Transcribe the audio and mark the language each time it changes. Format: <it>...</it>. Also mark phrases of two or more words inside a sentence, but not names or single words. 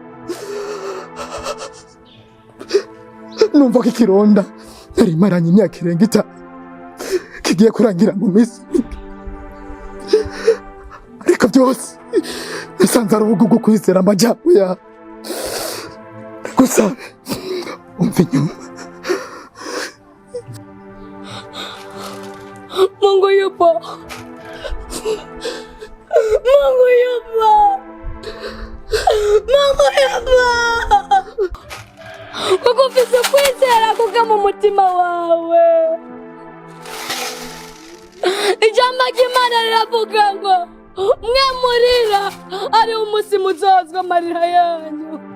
<rw>Numva ko ikironda nari maranye imyaka irenga 5 kigiye kurangira mu minsi, ariko byose nasanze ari ubugugu kwizera amajyambere yawe. Gusa umva inyuma.</rw> <sw>Mungu yupo. Mungu yupo. Mungu yupo.</sw> <rw>Kuko ufise kwizera kuka mu mutima wawe. Ijambo ry'Imana riravuga ngo mwe murira ari umunsi muzozwa amarira yanyu.</rw>